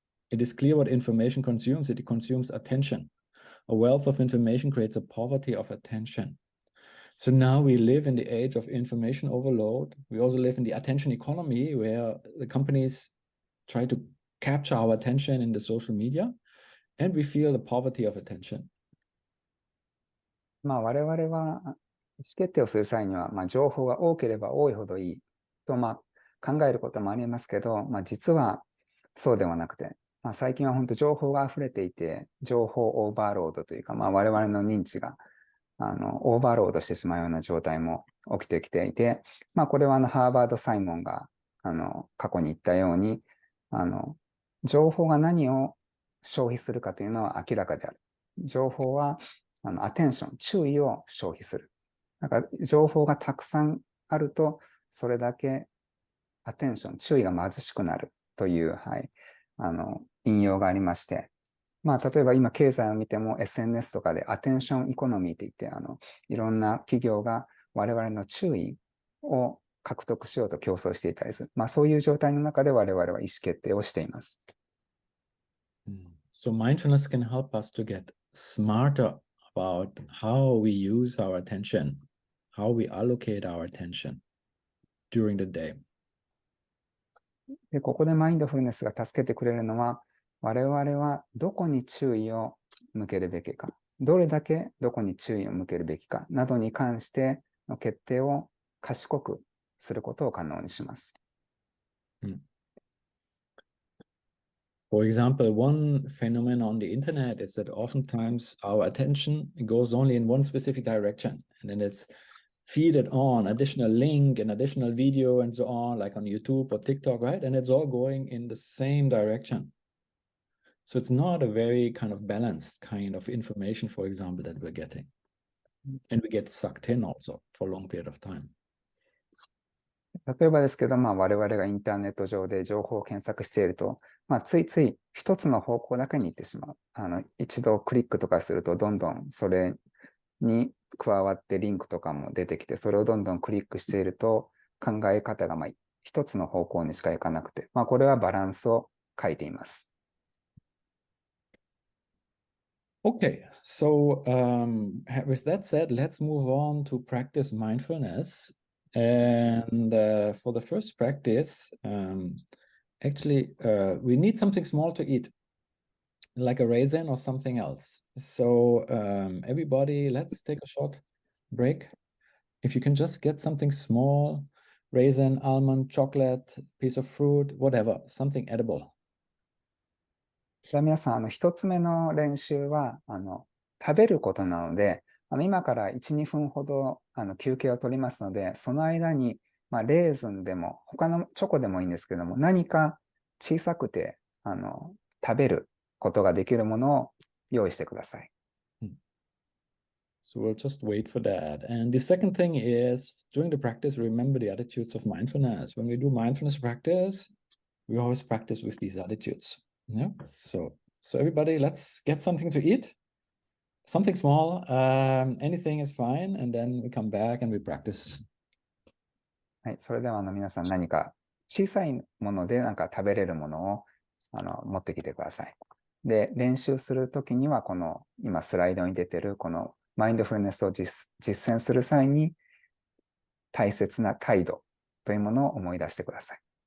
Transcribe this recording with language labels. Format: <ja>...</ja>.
<en>It is clear what information consumes. It consumes attention. A wealth of information creates a poverty of attention. So now we live in the age of information overload. We also live in the attention economy where the companies try to capture our attention in the social media, and we feel the poverty of attention.</en> <ja>我々は意思決定をする際には、情報が多ければ多いほどいいと、考えることもありますけど、実はそうではなくて、最近は本当情報が溢れていて、情報オーバーロードというか、我々の認知がオーバーロードしてしまうような状態も起きてきていて、これはハーバード・サイモンが過去に言ったように、情報が何を消費するかというのは明らかである。情報はアテンション、注意を消費する。情報がたくさんあると、それだけアテンション、注意が貧しくなるという、引用がありまして、例えば今経済を見ても SNS とかでアテンションエコノミーって言って、いろんな企業が我々の注意を獲得しようと競争していたりする。そういう状態の中で我々は意思決定をしています。</ja> <en>So mindfulness can help us to get smarter about how we use our attention, how we allocate our attention during the day.</en> <ja>で、ここでマインドフルネスが助けてくれるのは、我々はどこに注意を向けるべきか、どれだけどこに注意を向けるべきかなどに関しての決定を賢くすることを可能にします。</ja> <en>For example, one phenomenon on the internet is that oftentimes our attention goes only in one specific direction, and then it's feeded on additional link and additional video and so on, like on YouTube or TikTok, right? And it's all going in the same direction. So it's not a very kind of balanced kind of information, for example, that we're getting. And we get sucked in also for a long period of time.</en> <ja>例えばですけど、我々がインターネット上で情報を検索していると、ついつい一つの方向だけに行ってしまう。一度クリックとかすると、どんどんそれに加わってリンクとかも出てきて、それをどんどんクリックしていると、考え方が一つの方向にしか行かなくて、これはバランスを書いています。</ja> <en>Okay, so with that said, let's move on to practice mindfulness. And for the first practice, actually, we need something small to eat, like a raisin or something else. So everybody, let's take a short break. If you can just get something small, raisin, almond, chocolate, piece of fruit, whatever, something edible.</en> <ja>じゃあ皆さん、一つ目の練習は、食べることなので、今から1、2分ほど休憩を取りますので、その間に、レーズンでも、他のチョコでもいいんですけども、何か小さくて食べることができるものを用意してください。</ja> <en>So we'll just wait for that. And the second thing is, during the practice, remember the attitudes of mindfulness. When we do mindfulness practice, we always practice with these attitudes. Yeah. So everybody, let's get something to eat. Something small. Anything is fine. And then we come back and we practice.</en> <ja>はい、それでは皆さん何か小さいもので食べれるものを持ってきてください。で、練習するときにはこの今スライドに出てるこのマインドフルネスを実践する際に大切な態度というものを思い出してください。</ja>